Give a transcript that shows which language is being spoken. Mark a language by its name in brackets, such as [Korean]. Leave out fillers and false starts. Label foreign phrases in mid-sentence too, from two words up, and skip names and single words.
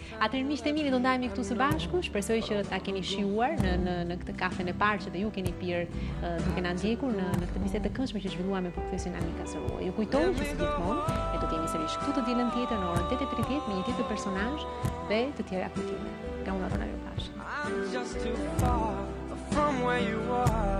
[Albanian] Atëherë miqtë e mi, do ndajemi këtu së bashku. Shpresoj që ta keni shijuar në këtë kafen e parë që ju keni pirë duke na ndjekur në këtë bisedë të këndshme që zhvilluam me profesionin Amika Sërua. Ju kujtoj që si gjithmonë ne do të jemi sërish këtu të dielën tjetër në orën 8:30 me një tjetër personazh dhe të tjera kujtime. Nga unë ato na ju pash. [English] I'm just too far from where you are.